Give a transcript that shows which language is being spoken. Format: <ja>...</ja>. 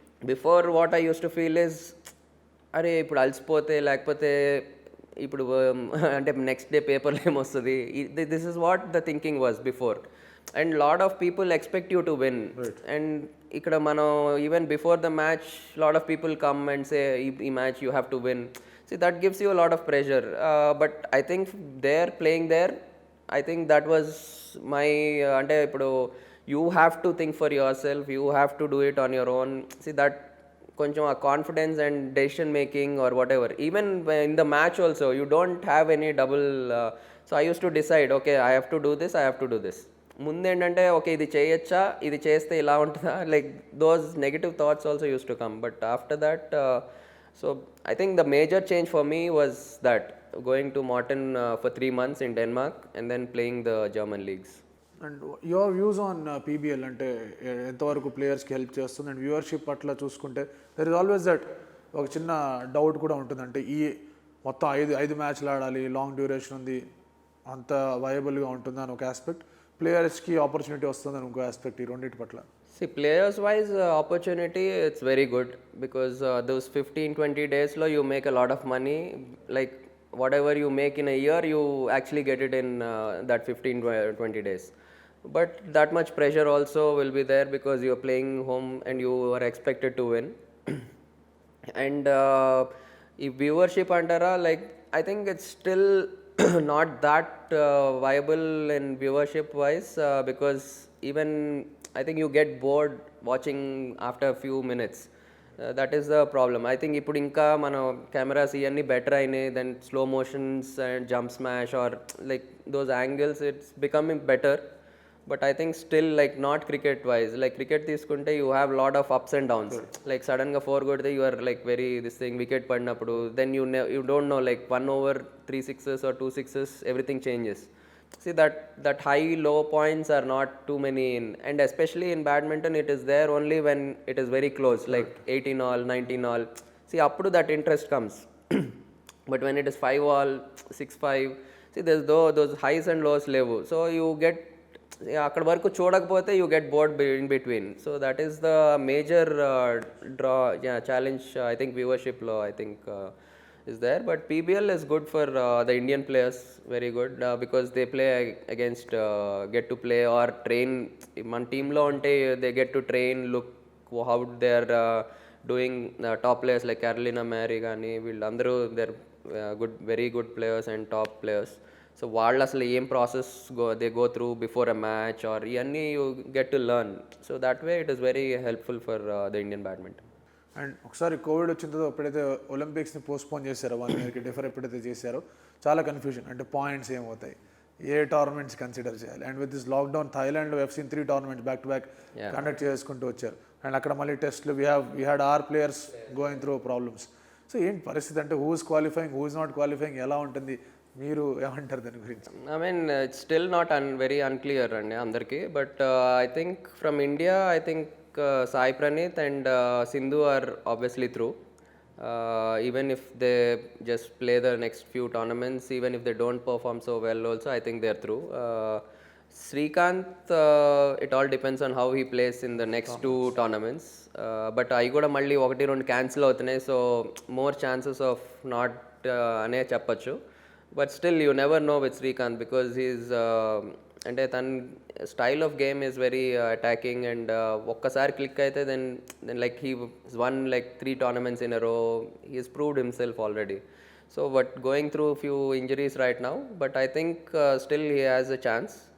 <en>before what I use to feel is,</en> <te>అరే ఇప్పుడు అలసిపోతే, లేకపోతే ఇప్పుడు అంటే నెక్స్ట్ డే పేపర్లో ఏమొస్తుంది,</te> <en>This is what the thinking was before. And lot of people expect you to win. And ఇక్కడ మనం even before the match lot of people come and say ఈ match you have to win. See, that gives you a lot of pressure. But I think playing there, I think that was my, ante ippudu you have to think for yourself, you have to do it on your own. See, that koncham a confidence and decision making or whatever. Even in the match also, you don't have any double. So I used to decide, okay, I have to do this, I have to do this.</en> <te>ముందు ఏంటంటే okay ఇది చేయొచ్చా, ఇది చేస్తే ఇలా ఉంటుందా,</te> <en>Like those negative thoughts also use to come. But after that, so I think the major change for me was that going to Morten for 3 months in Denmark and then playing the German leagues.</en> <te>And your views on PBL అంటే ఎంతవరకు ప్లేయర్స్కి help చేస్తుంది, and viewership అట్లా చూసుకుంటే</te> <en>there is always that</en> <te>ఒక చిన్న doubt కూడా ఉంటుంది. అంటే ఈ మొత్తం ఐదు మ్యాచ్లు ఆడాలి, లాంగ్ డ్యూరేషన్ ఉంది, అంత వయబుల్గా ఉంటుందా అని ఒక ఆస్పెక్ట్, ప్లేయర్స్కి ఆపర్చునిటీ వస్తుందని ఇంకో ఆస్పెక్ట్. ఈ రెండింటి పట్ల</te> <en>See, players wise opportunity, it's very good, because those 15-20 days lo you make a lot of money. Like whatever you make in a year, you actually get it in that 15-20 days. But that much pressure also will be there, because you're playing home and you are expected to win. And if viewership antara, like I think it's still not that viable in viewership wise, because even I think you get bored watching after a few minutes. That is the problem. I think ఇప్పుడు ఇంకా మన cameras ఇవన్నీ better అయినాయి, then slow motions and jump smash or like those angles it's becoming better. But I think still like not cricket wise. Like cricket తీసుకుంటే you have lot of ups and downs. Like సడన్గా 4 కొడితే you are like very this thing, wicket పడినప్పుడు then you don't know like 1 over 3 sixes or 2 sixes, everything changes. See that high low points are not too many in, and especially in badminton it is there only when it is very close, like 18 all 19 all. See up to that interest comes. But when it is 5 all 6-5, see there's those highs and lows level, so you get</en> <te>అక్కడ వరకు చూడకపోతే</te> <en>You get bored in between. So that is the major draw challenge I think వ్యూవర్షిప్లో I think is there. But PBL is good for the Indian players, very good, because they play against get to play or train. Man team lo ante they get to train, look how they are doing. Top players like Carolina Mary gaani villandaru they are good, very good players and top players. So</en> <te>వాళ్ళు అసలు ఏం</te> <en>Process they go through before a match or ఇవన్నీ you get to learn. So that way it is very helpful for the Indian badminton.</en> <te>And ఒకసారి Covid వచ్చిన తర్వాత ఎప్పుడైతే ఒలింపిక్స్ని postpone చేశారో 1 yearకి differ ఎప్పుడైతే చేశారో చాలా కన్ఫ్యూజన్, అంటే పాయింట్స్ ఏమవుతాయి, ఏ టోర్నమెంట్స్ కన్సిడర్ చేయాలి.</te> <en>and with this lockdown థాయిలాండ్లో we've seen 3 tournaments back to back</en> <te>conduct చేసుకుంటూ వచ్చారు.</te> <en>And అక్కడ మళ్ళీ టెస్ట్లు we had or players going through problems.</en> <te>So ఏంటి పరిస్థితి, అంటే</te> <en>who is qualifying, who is not qualifying,</en> <te>ఎలా ఉంటుంది, మీరు ఏమంటారు దాని గురించి?</te> <en>I mean it's still not very unclear అండి అందరికీ. But I think from India I think Sai Praneeth and Sindhu are obviously through. Even if they just play the next few tournaments, even if they don't perform so well also, I think they're through. Srikanth, it all depends on how he plays in the next 2 tournaments. But I kuda</en> <te>malli 1-2 cancel అవుతున్నాయి,</te> <en>so more chances of not అనే చెప్పచ్చు. But still you never know with Srikanth because he's అంటే</en> <te>తన style of game is very attacking and ఒక్కసారి click అయితే</te> <en>Then like he won like 3 tournaments in a row. He has proved himself already. So but going through a few injuries right now, but I think still he has a chance.</en>